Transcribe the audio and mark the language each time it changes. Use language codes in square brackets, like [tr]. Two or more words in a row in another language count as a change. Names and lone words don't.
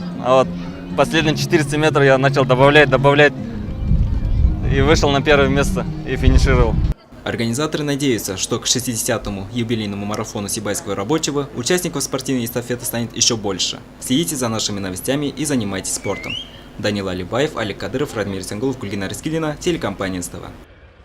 [ru] А вот последние 400 метров я начал добавлять. И вышел на первое место и финишировал. Организаторы надеются, что к 60-му юбилейному марафону Сибайского рабочего участников спортивной эстафеты станет еще больше. Следите за нашими новостями и занимайтесь спортом. Данил Алибаев, Олег Кадыров, Радмир Сенгулов, Гульгина Рискилина, телекомпания СТВ.